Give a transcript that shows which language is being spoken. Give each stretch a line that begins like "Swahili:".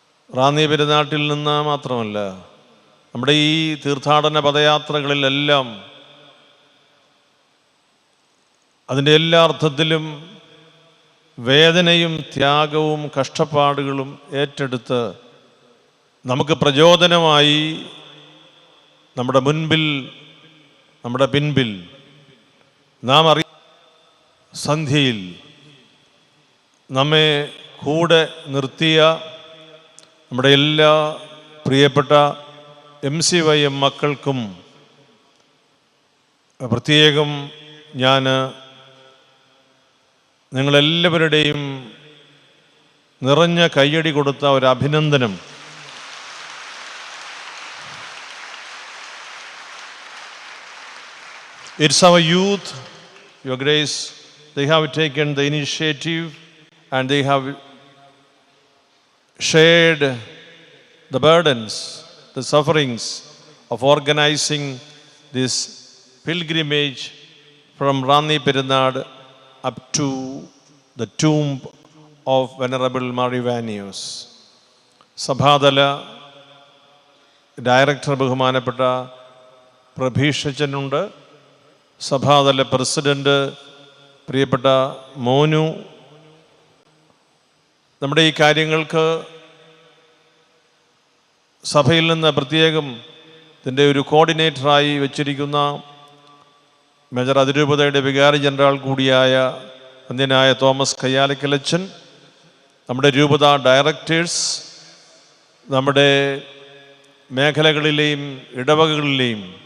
Malayalam: റാന്നി പെരുന്നാട്ടിൽ നിന്ന് മാത്രമല്ല, നമ്മുടെ ഈ തീർത്ഥാടന പദയാത്രകളിലെല്ലാം അതിൻ്റെ എല്ലാ അർത്ഥത്തിലും വേദനയും ത്യാഗവും കഷ്ടപ്പാടുകളും ഏറ്റെടുത്ത് നമുക്ക് പ്രചോദനമായി നമ്മുടെ മുൻപിൽ, നമ്മുടെ പിൻപിൽ നാം സന്ധ്യയിൽ നമ്മെ കൂടെ നിർത്തിയ നമ്മുടെ എല്ലാ പ്രിയപ്പെട്ട MCYM മക്കൾക്കും പ്രത്യേകം ഞാൻ നിങ്ങളെല്ലാവരുടെയും നിറഞ്ഞ കയ്യടി കൊടുത്ത ഒരു അഭിനന്ദനം
English: It's our youth, Your Grace, they have taken the initiative and they have shared the burdens, the sufferings of organizing this pilgrimage from Rani Perunad up to the tomb of Venerable Marivanius.
Malayalam: സഭാതല director ബഹുമാനപ്പെട്ട പ്രഭീഷച്ചനുണ്ട്, സഭാതല president പ്രിയപ്പെട്ട മോനു. നമ്മുടെ ഈ കാര്യങ്ങൾക്ക് സഭയിൽ നിന്ന് പ്രത്യേകം ഇതിൻ്റെ ഒരു കോർഡിനേറ്ററായി വച്ചിരിക്കുന്ന മേജർ അതിരൂപതയുടെ വികാരി ജനറൽ കൂടിയായ വന്ദ്യനായ തോമസ് കയ്യാലക്കലച്ചൻ, നമ്മുടെ രൂപത ഡയറക്ടേഴ്സ്, നമ്മുടെ മേഖലകളിലെയും ഇടവകകളിലെയും